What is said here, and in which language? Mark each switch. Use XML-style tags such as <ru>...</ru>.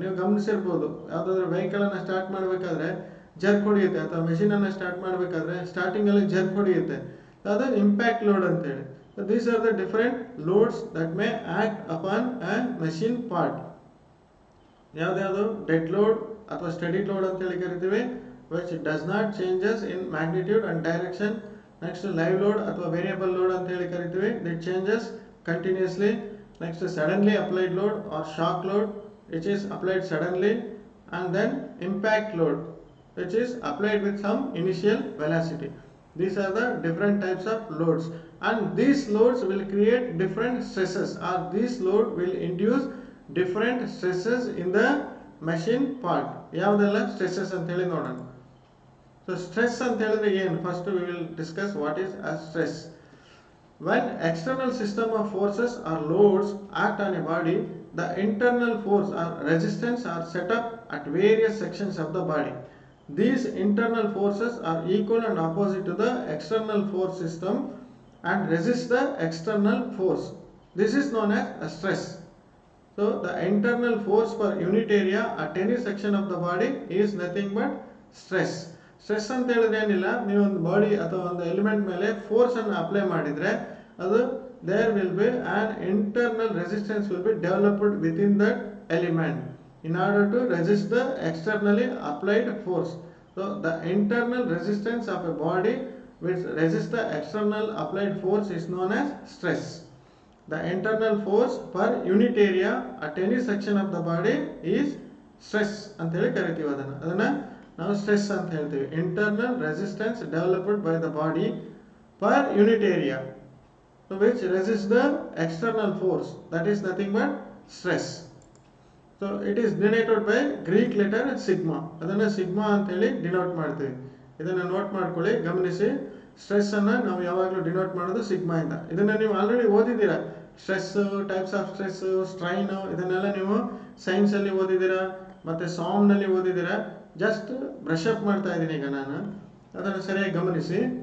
<kn>ನೀವು ಗಮನಿಸಿರ್ಬೋದು, ಯಾವುದಾದ್ರೂ ವೆಹಿಕಲನ್ನು ಸ್ಟಾರ್ಟ್ ಮಾಡಬೇಕಾದ್ರೆ ಜರ್ಕ್ ಹೊಡೆಯುತ್ತೆ, ಅಥವಾ ಮೆಷಿನನ್ನು ಸ್ಟಾರ್ಟ್ ಮಾಡಬೇಕಾದ್ರೆ ಸ್ಟಾರ್ಟಿಂಗಲ್ಲಿ ಜರ್ಕ್ ಹೊಡೆಯುತ್ತೆ, ಅದು ಇಂಪ್ಯಾಕ್ಟ್ ಲೋಡ್ ಅಂತೇಳಿ.</kn> <en>These are the different loads that may act upon a machine part.</en> <kn>ಯಾವುದ್ಯಾವುದು dead load ಅಥವಾ ಸ್ಟಡಿ ಲೋಡ್ ಅಂತೇಳಿ ಕರಿತೀವಿ,</kn> <en>which does not changes in magnitude and direction. Next live load ಅಥವಾ variable load</en> <kn>ಅಂತ ಹೇಳಿ ಕರಿತೀವಿ,</kn> <en>that changes continuously. Next suddenly applied load or shock load which is applied suddenly, and then impact load which is applied with some initial velocity. These are the different types of loads, and these loads will create different stresses, or these load will induce different stresses in the machine part.</en> <kn>ಯಾವುದೆಲ್ಲ stresses ಅಂತ ಹೇಳಿ ನೋಡೋಣ.</kn> <en>So stress</en> <kn>ಅಂತ ಹೇಳಿದ್ರೆ ಏನು,</kn> <en>first we will discuss what is a stress. When external system of forces or loads act on a body, the internal force or resistance are set up at various sections of the body. These internal forces are equal and opposite to the external force system and resist the external force. This is known as a stress. So the internal force per unit area at any section of the body is nothing but stress.</en> <kn>Stress ಅಂತ ಹೇಳಿದ್ರೆ ಏನಿಲ್ಲ, ನೀವು ಒಂದು body ಅಥವಾ ಒಂದು element ಮೇಲೆ ಫೋರ್ಸನ್ನು apply ಮಾಡಿದರೆ ಅದು</kn> <en>There will be an internal resistance will be developed within that element in order to resist the externally applied force. So the internal resistance of a body which resist the external applied force is known as stress. The internal force per unit area at any section of the body is stress</en> <kn>ಅಂತ ಹೇಳಿ ಕರಿತೀವಿ. ಅದನ್ನ ನಾವು stress ಅಂತ ಹೇಳ್ತೀವಿ.</kn> <en>Internal resistance developed by the body per unit area which resists the external force, that is nothing but stress. So it is denoted by Greek letter sigma.</en> <kn>ಅದನ್ನ sigma ಅಂತ ಹೇಳಿ ಡಿನೋಟ್ ಮಾಡ್ತೀವಿ. ಇದನ್ನ ನೋಟ್ ಮಾಡ್ಕೊಳ್ಳಿ, ಗಮನಿಸಿ. Stress ಅನ್ನ ನಾವು ಯಾವಾಗಲೂ ಡಿನೋಟ್ ಮಾಡೋದು ಸಿಗ್ಮಾ ಇಂದ. ಇದನ್ನ ನೀವು already ಓದಿದ್ದೀರಾ. Stress, types of stress, strain, ಇದನ್ನೆಲ್ಲ ನೀವು ಸೈನ್ಸ್ ಅಲ್ಲಿ ಓದಿದ್ದೀರಾ, ಮತ್ತೆ ಸಾಮ್ ನಲ್ಲಿ ಓದಿದ್ದೀರಾ. ಜಸ್ಟ್ ಬ್ರಷ್ ಅಪ್ ಮಾಡ್ತಾ ಇದ್ದೀನಿ ಈಗ ನಾನು. ಅದನ್ನು ಸರಿಯಾಗಿ ಗಮನಿಸಿ.</kn>